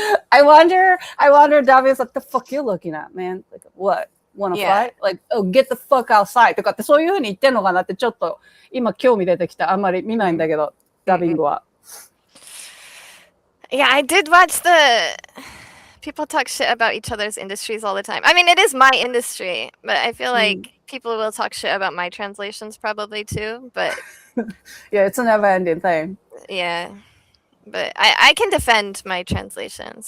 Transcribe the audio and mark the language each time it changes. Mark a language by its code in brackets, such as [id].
[en] I wonder, Davi's like, the fuck you looking at, man? Like, what? Wanna fight? Like, oh, get the fuck outside [ja] とかってそういう風に言ってんのかなってちょっと今興味出てきた。あんまり見ないんだけど、ダビングは。 [en] Yeah, I did watch the people talk shit about each other's industries all the time. I mean, it is my industry, but I feel like people will talk shit about my translations probably too, but yeah, it's a never-ending thing. Yeah. But I can defend my translations.